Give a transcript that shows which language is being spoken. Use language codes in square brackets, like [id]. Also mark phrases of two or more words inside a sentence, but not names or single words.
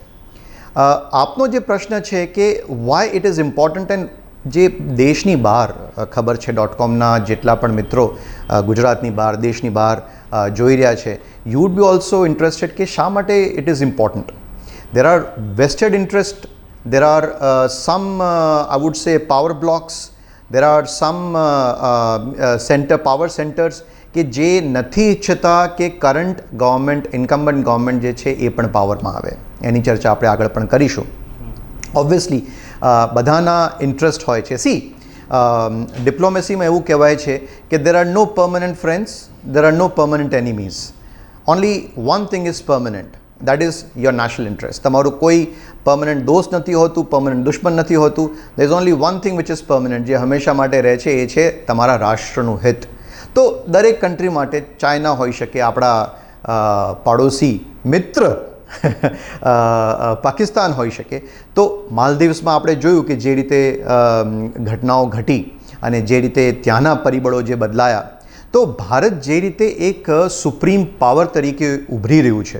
[gu] આપનો જે પ્રશ્ન છે કે [en] why it is important, [gu] એન્ડ જે દેશની બહાર ખબર છે .comના જેટલા પણ મિત્રો ગુજરાતની બહાર, દેશની બહાર જોઈ રહ્યા છે, [en] you would be also interested [gu] કે શા માટે [en] it is important. There are vested interest, there are some I would say power blocks, there are some power centers [gu] કે જે નથી ઈચ્છતા કે [en] current government, incumbent government [gu] જે છે એ પણ પાવરમાં આવે. એની ચર્ચા આપણે આગળ પણ કરીશું. ઓબ્વિયસલી બધાના ઇન્ટરેસ્ટ હોય છે. [en] સી, [gu] ડિપ્લોમેસીમાં એવું કહેવાય છે કે [en] there are no permanent friends, there are no permanent enemies. Only one thing is permanent, that is your national interest. [gu] તમારું કોઈ પરમનન્ટ દોસ્ત નથી હોતું, પરમનન્ટ દુશ્મન નથી હોતું. [en] there is only one thing which is permanent, [gu] જે હંમેશા માટે રહે છે, એ છે તમારા રાષ્ટ્રનું હિત. તો દરેક કન્ટ્રી માટે, ચાઇના હોઈ શકે, આપણા પાડોશી મિત્ર પાકિસ્તાન હોઈ શકે, તો માલદીવ્સમાં આપણે જોયું કે જે રીતે ઘટનાઓ ઘટી અને જે રીતે ત્યાંના પરિબળો જે બદલાયા, તો ભારત જે રીતે એક [en] supreme power [gu] તરીકે ઉભરી રહ્યું છે.